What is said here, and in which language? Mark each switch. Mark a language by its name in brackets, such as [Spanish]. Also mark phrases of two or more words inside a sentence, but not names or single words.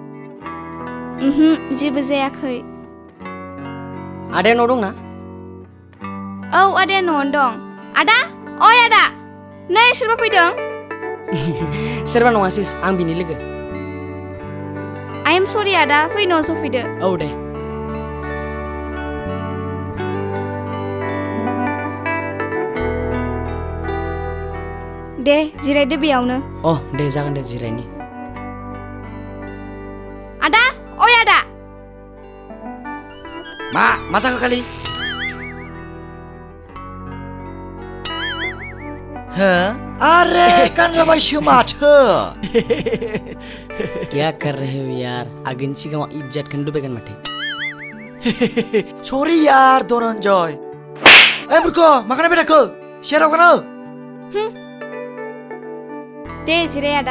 [Bodo] जेबो जायाखै आदाया न'आव दंना? औ आदाया न'आवनो दं आदा ओइ आदा नै सोरबा फैदों सोरबा नङा सिस आं बिनि लोगो [English] I am sorry [Bodo] आदा फै न'आव सफैदो औ दे दे जिरायदो बेयावनो अ दे जागोन दे जिरायनि आदा ओइ आदा मा जाखो kali? अरे kan राबायसो माथो [Hindi] क्या कर रहे हो यार [Bodo] आगोन सिगाङाव इज्जतखौनो डुबायगोन माथो सरि यार धनन्जय ए बुरखो माखाना बेराखो सेराव गानो दे जिराय आदा